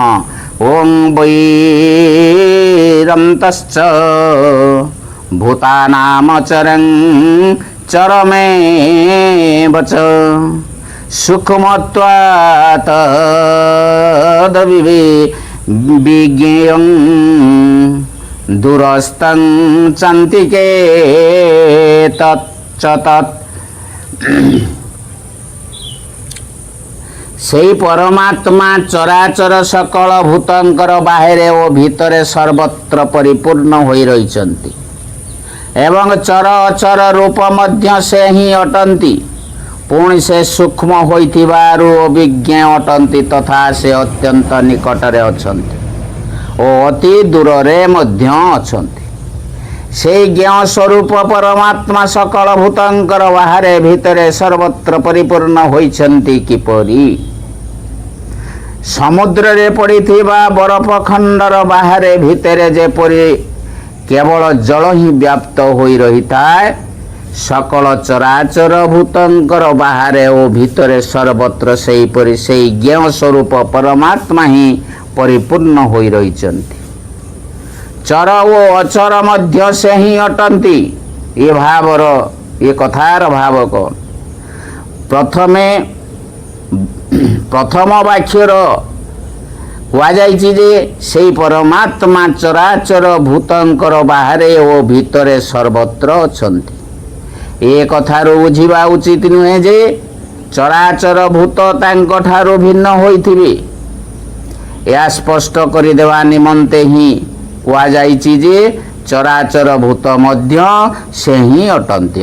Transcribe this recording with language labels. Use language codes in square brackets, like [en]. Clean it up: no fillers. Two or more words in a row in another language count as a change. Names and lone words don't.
[sa] ओं वैरन्तश्च भूतानामचरं चरमेव च सूक्ष्मत्वात् विज्ञेयं दूरस्थं चान्तिके तच्च तत्। [or] ସେଇ ପରମାତ୍ମା ଚରାଚର ସକଳ ଭୂତଙ୍କର ବାହାରେ ଓ ଭିତରେ ସର୍ବତ୍ର ପରିପୂର୍ଣ୍ଣ ହୋଇ ରହିଛନ୍ତି ଏବଂ ଚର ଅଚର ରୂପ ମଧ୍ୟ ସେ ହିଁ ଅଟନ୍ତି। ପୁଣି ସେ ସୂକ୍ଷ୍ମ ହୋଇଥିବାରୁ ଅଭିଜ୍ଞ ଅଟନ୍ତି ତଥା ସେ ଅତ୍ୟନ୍ତ ନିକଟରେ ଅଛନ୍ତି ଓ ଅତି ଦୂରରେ ମଧ୍ୟ ଅଛନ୍ତି। ସେ ଜ୍ଞ ସ୍ୱରୂପ ପରମାତ୍ମା ସକଳ ଭୂତଙ୍କର ବାହାରେ ଭିତରେ ସର୍ବତ୍ର ପରିପୂର୍ଣ୍ଣ ହୋଇଛନ୍ତି କିପରି? ସମୁଦ୍ର ରେ ପଡ଼ିଥିବା ବରଫ ଖଣ୍ଡର ବାହାରେ ଭିତରେ ଯେପରି କେବଳ ଜଳ ହିଁ ବ୍ୟାପ୍ତ ହୋଇ ରହିଥାଏ, ସକଳ ଚରାଚର ଭୂତଙ୍କର ବାହାରେ ଓ ଭିତରେ ସର୍ବତ୍ର ସେହିପରି ସେହି ଜ୍ଞ ସ୍ୱରୂପ ପରମାତ୍ମା ହିଁ ପରିପୂର୍ଣ୍ଣ ହୋଇ ରହିଛନ୍ତି। ଚର ଓ ଅଚର ମଧ୍ୟ ସେ ହିଁ ଅଟନ୍ତି। ଏ ଭାବର ଏ କଥାର ଭାବ କଣ? ପ୍ରଥମ ବାକ୍ୟର ଯେ ସେ ପରମାତ୍ମା ଚରାଚର ଭୂତଙ୍କର ବାହାରେ ଓ ଭିତରେ ସର୍ବତ୍ର ଅଛନ୍ତି। ଏ କଥାରୁ ବୁଝିବା ଉଚିତ ନୁହେଁ ଯେ ଚରାଚର ଭୂତ ତାଙ୍କ ଠାରୁ ଭିନ୍ନ ହୋଇଥିବେ। ଯା ସ୍ପଷ୍ଟ କରିଦେବା ନିମନ୍ତେ ହିଁ କୁହାଯାଇଛି ଯେ ଚରାଚର ଭୂତ ମଧ୍ୟ ସେ ହିଁ ଅଟନ୍ତି।